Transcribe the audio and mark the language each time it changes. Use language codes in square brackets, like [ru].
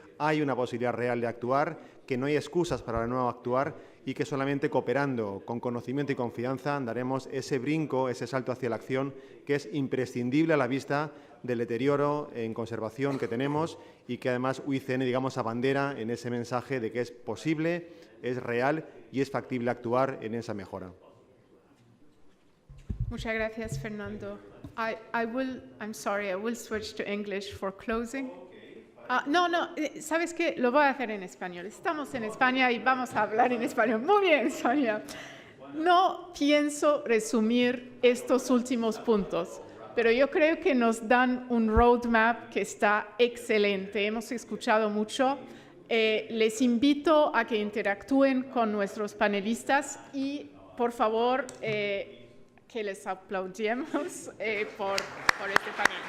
[es] hay una posibilidad real de actuar, que no hay excusas para no actuar y que solamente cooperando con conocimiento y confianza daremos ese brinco, ese salto hacia la acción que es imprescindible a la vista del deterioro en conservación que tenemos y que además UICN, digamos, abandera en ese mensaje de que es posible, es real y es factible actuar en esa mejora. Muchas gracias, Fernando. [en] I'm sorry, I will switch to English for closing. [es] No, ¿sabes qué? Lo voy a hacer en español. Estamos en España y vamos a hablar en español. Muy bien, Sonia. No pienso resumir estos últimos puntos, pero yo creo que nos dan un roadmap que está excelente. Hemos escuchado mucho. Les invito a que interactúen con nuestros panelistas y, por favor, que les aplaudimos por este panel.